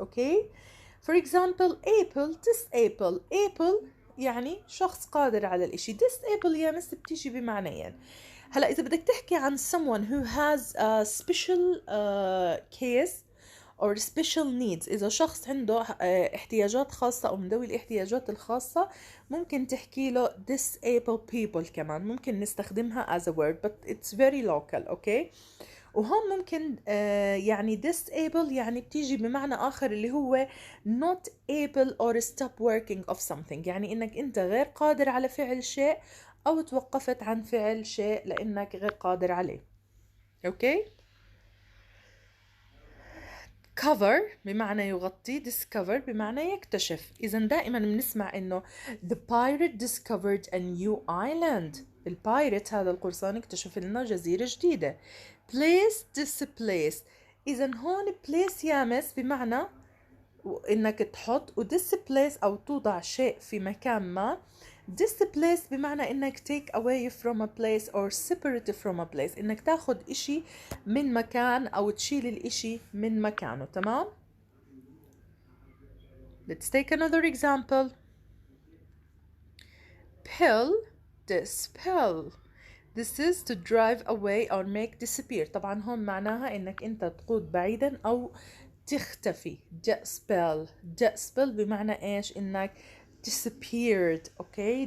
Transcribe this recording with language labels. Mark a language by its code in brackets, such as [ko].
[en] Okay. For example, able, disable. [ar] Able يعني شخص قادر على الإشي. disable يا مس بتيجي بمعنيين. هلا إذا بدك تحكي عن [en] someone who has a special case or special needs، [ar] إذا شخص عنده احتياجات خاصة أو من ذوي الاحتياجات الخاصة، ممكن تحكي له disabled people. [en] كمان ممكن نستخدمها as a word but it's very local. okay. [ar] وهون ممكن يعني disable يعني بتيجي بمعنى آخر اللي هو [en] not able or stop working of something، [ar] يعني إنك أنت غير قادر على فعل شيء أو توقفت عن فعل شيء لأنك غير قادر عليه. أوكي. cover بمعنى يغطي، discover بمعنى يكتشف. إذا دائما بنسمع إنه [en] the pirate discovered a new island، [ar] البايرت هذا القرصان اكتشف لنا جزيرة جديدة. place displace، إذا هون place يامس بمعنى إنك تحط، و displace أو توضع شيء في مكان ما. displace بمعنى إنك [en] take away from a place [ar] or separate from a place، إنك تاخد إشي من مكان أو تشيل الإشي من مكانه. تمام. [en] Let's take another example. pill, dispel. This is to drive away or make disappear. [ar] طبعا هون معناها إنك أنت تقود بعيدا أو تختفي. dispel، dispel بمعنى إيش؟ إنك disappeared. okay.